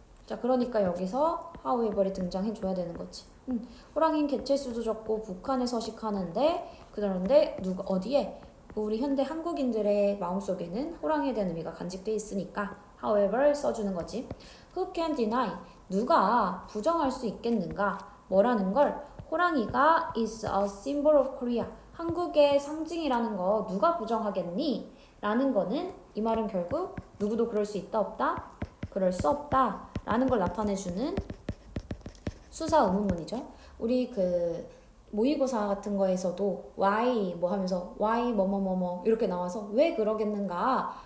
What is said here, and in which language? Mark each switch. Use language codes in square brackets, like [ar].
[ko] 자, 그러니까 여기서 however이 등장해줘야 되는 거지. 호랑이는 개체수도 적고 북한에 서식하는데 그런데 어디에? 우리 현대 한국인들의 마음속에는 호랑이에 대한 의미가 간직돼 있으니까 however 써주는 거지. [en] Who can deny? [ko] 누가 부정할 수 있겠는가? 뭐라는 걸? 호랑이가 [en] is a symbol of Korea. [ko] 한국의 상징이라는 거 누가 부정하겠니? 라는 거는 이 말은 결국 누구도 그럴 수 있다 없다? 그럴 수 없다 라는 걸 나타내주는 수사 의문문이죠. 우리 그 모의고사 같은 거에서도 why 뭐 하면서 why 뭐뭐뭐뭐 이렇게 나와서 왜 그러겠는가?